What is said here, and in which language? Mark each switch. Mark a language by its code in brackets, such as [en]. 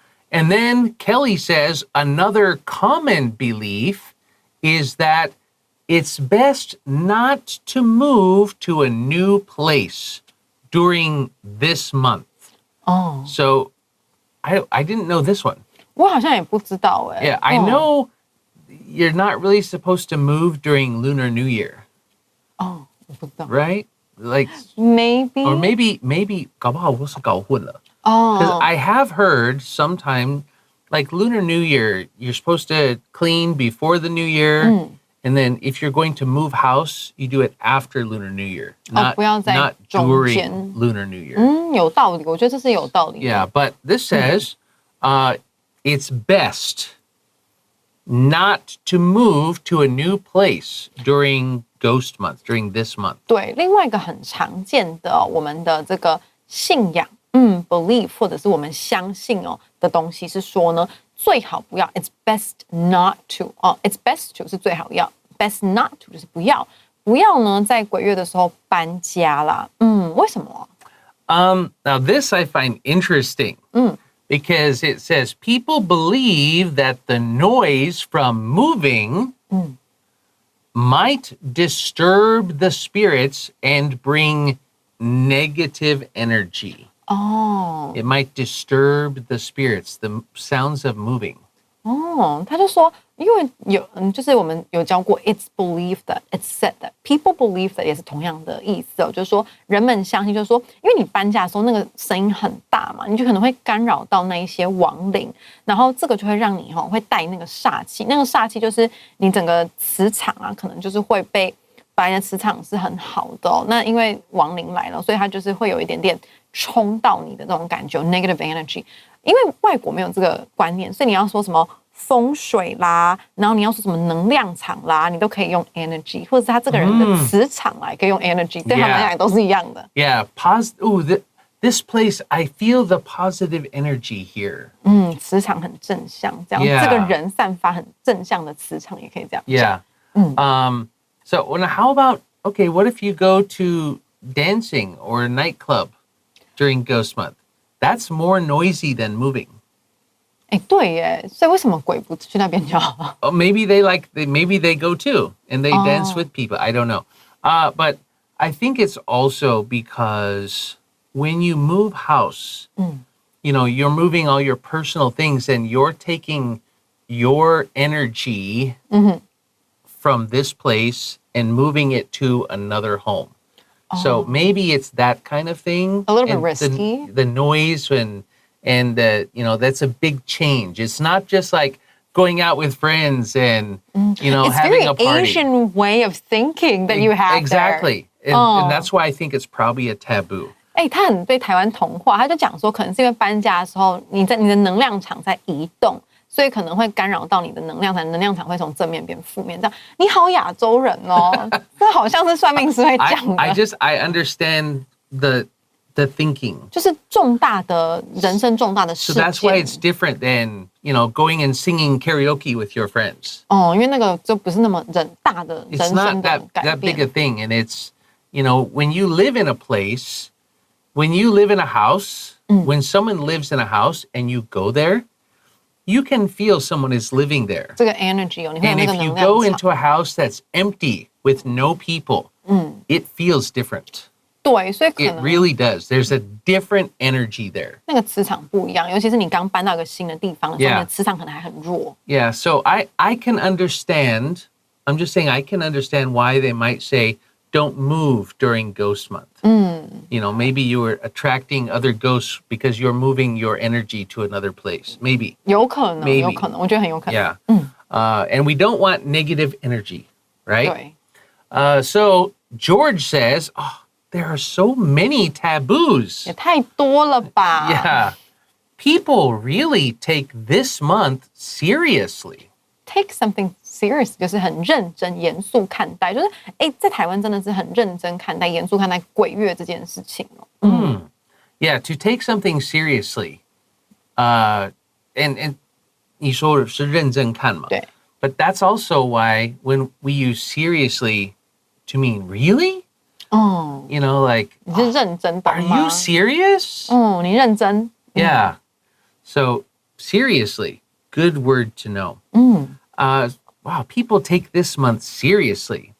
[en] And then Kelly says another common belief is that it's best not to move to a new place during this month. Oh. So I didn't know this one. [zh] 我好像也不知道哎。 [en] Yeah, I know you're not really supposed to move during Lunar New Year. [zh] 哦，我不知道。 [en] Right? Like Maybe. Or maybe [zh] 搞不好我是搞混了. [en] Oh. Because I have heard sometime, like Lunar New Year, you're supposed to clean before the New Year. And then if you're going to move house, you do it after Lunar New Year, not during Lunar New Year. [zh] 有道理，我觉得这是有道理的。 [en] Yeah, but this says it's best not to move to a new place during Ghost Month, during this month. [zh] 对，另外一个很常见的我们的这个信仰，belief 或者是我们相信的东西是说呢，最好不要 ， [en] it's best not to it's best to [zh] 是最好要 ， [en] best not to [zh] 就是不要呢，在鬼月的时候搬家啦。为什么 [en] ？Now this I find interesting. Because it says people believe that the noise from moving might disturb the spirits and bring negative energy. Oh. It might disturb the spirits, the sounds of moving. [zh] 他就说，因为就是我们有教过 ， [en] it's believed that it's said that people believe that [zh] 也是同样的意思就是说人们相信，就是说，因为你搬家的时候那个声音很大嘛，你就可能会干扰到那一些亡灵，然后这个就会让你会带那个煞气，那个煞气就是你整个磁场啊，可能就是会被本来的磁场是很好的那因为亡灵来了，所以它就是会有一点点冲到你的那种感觉 ， [en] negative energy。 [zh] 因为外国没有这个观念，所以你要说什么风水啦，然后你要说什么能量场啦，你都可以用 energy， 或者是他这个人的磁场啦，也可以用 energy， 对他们来讲都是一样的。 [en] Yeah, this place, I feel the positive energy here. [zh] 磁场很正向，这样这个人散发很正向的磁场，也可以这样讲。 [en] Yeah. So how about what if you go to dancing or a nightclub during Ghost Month? That's more noisy than moving. [zh] 对耶，所以为什么鬼不去那边就好 [en] ？Maybe maybe they go too and they dance with people. I don't know. But I think it's also because when you move house, you're moving all your personal things and you're taking your energy from this place and moving it to another home. So maybe it's that kind of thing. A little bit risky. The noise and that's a big change. It's not just like going out with friends and having a party. It's very Asian way of thinking that you have. Exactly. And that's why I think it's probably a taboo. [zh] 他很被台湾同化，他就讲说，可能是因为搬家的时候，你的能量场在移动，所以可能会干扰到你的能量场，能量场会从正面变负面。这样，你好亚洲人哦，这好像是算命师会讲的。 [en] I understand the thinking. [zh] 就是重大的人生重大的事件。 [en] So that's why it's different than going and singing karaoke with your friends. [zh] 因为那个就不是那么大的人生的改变。 [en] It's not that big a thing, and it's when you live in a place, when you live in a house, when someone lives in a house and you go there, you can feel someone is living there. [zh] 这个 energy 你会有那个能量场。And [en] if you go into a house that's empty with no people, it feels different. [zh] 对，所以可能 [en] It really does. There's a different energy there. [zh] 那个磁场不一样，尤其是你刚搬到一个新的地方的时候，你的磁场可能还很弱。 [en] Yeah, so I can understand. I'm just saying I can understand why they might say don't move during Ghost Month. Maybe you were attracting other ghosts because you're moving your energy to another place. Maybe. [zh] 有可能，有可能，我觉得很有可能。 [en] Yeah. And we don't want negative energy, right? [zh] 对。 [en] So George says, there are so many taboos. [zh] 也太多了吧 [en] Yeah. People really take this month seriously. Take something serious [zh] 就是很认真、严肃看待，就是在台湾真的是很认真看待、严肃看待鬼月这件事情 [en] Yeah, to take something seriously. [zh] And 你说是认真看嘛？对。 [en] But that's also why when we use seriously to mean really? You know, like, [zh] 你是认真的吗？ [en] are you serious? [zh] 你认真。 [en] Yeah. So, seriously, good word to know. Wow, people take this month seriously.